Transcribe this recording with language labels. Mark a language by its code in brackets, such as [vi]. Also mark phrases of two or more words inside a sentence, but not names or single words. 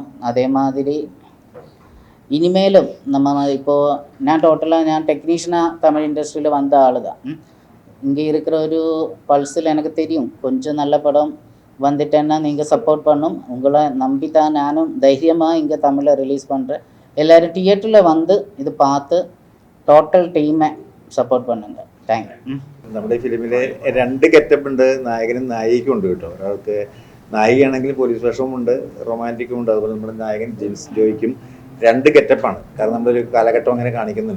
[ta] அதே மாதிரி இனிமேலும் நம்ம இப்போது நான் டோட்டலாக நான் டெக்னீஷியனாக தமிழ் இண்டஸ்ட்ரியில் வந்த ஆள் தான். இங்கே இருக்கிற ஒரு பல்ஸில் எனக்கு தெரியும் கொஞ்சம் நல்ல படம் வந்துட்டேன்னா நீங்கள் சப்போர்ட் பண்ணும். உங்களை நம்பி தான் நானும் தைரியமாக இங்கே தமிழில் ரிலீஸ் பண்ணுறேன். எல்லோரும் தியேட்டரில் வந்து ഇത് பார்த்து [en] total team support [ta] பண்ணுங்க. താങ്ക്യൂ. [ml] നമ്മുടെ ഫിലിമിൽ 2 ഗെറ്റപ്പ് ഉണ്ട്, നായകനും നായികയും ഉണ്ട് കേട്ടോ. ഒരാൾക്ക് നായികയാണെങ്കിൽ പോലീസ് വേഷവുമുണ്ട്, റൊമാൻറ്റിക്കും ഉണ്ട്. അതുപോലെ നമ്മുടെ നായകൻ ജിൻസ് ജോയ്ക്കും 2 ഗെറ്റപ്പാണ്. കാരണം നമ്മളൊരു കാലഘട്ടം അങ്ങനെ കാണിക്കുന്നുണ്ട്.